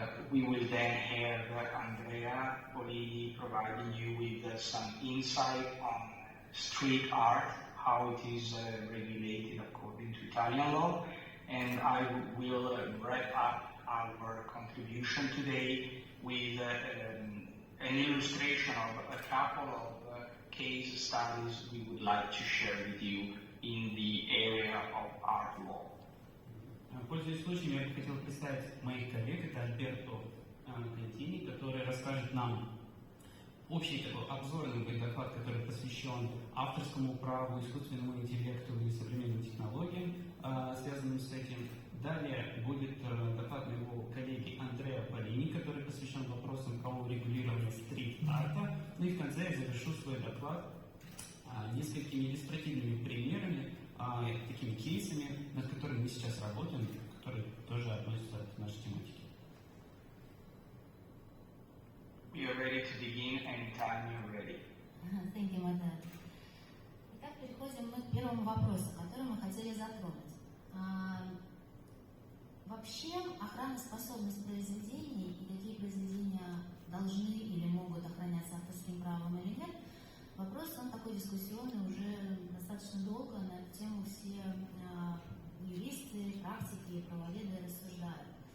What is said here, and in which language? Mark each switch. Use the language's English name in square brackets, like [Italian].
[English] We will then have Andrea Polini providing you with some insight on street art, how it is regulated according to Italian law, and I will wrap up our contribution today with an illustration of a couple of case studies we would like to share with you in the area of art law. [Russian] Пользуясь случаем, я бы хотел представить моих коллег. Это Альберто Контини, который расскажет нам общий такой обзорный доклад, который посвящен авторскому праву, искусственному интеллекту и современным технологиям, связанным с этим. Далее будет доклад моего коллеги Андреа Полини, который посвящен вопросам правового регулирования стрит-арта. Ну и в конце я завершу свой доклад несколькими иллюстративными примерами, такими кейсами, над которыми мы сейчас работаем, которые тоже относятся к нашей тематике. [English] We are ready to begin anytime you're ready. Thank you, Matteo. [Russian] Итак, переходим мы к первому вопросу, который мы хотели затронуть. Вообще, охраноспособность произведений и какие произведения должны или могут охраняться авторским правом или нет, вопрос, он такой дискуссионный уже достаточно долго, на эту тему все юристы, практики, правоведы рассуждают.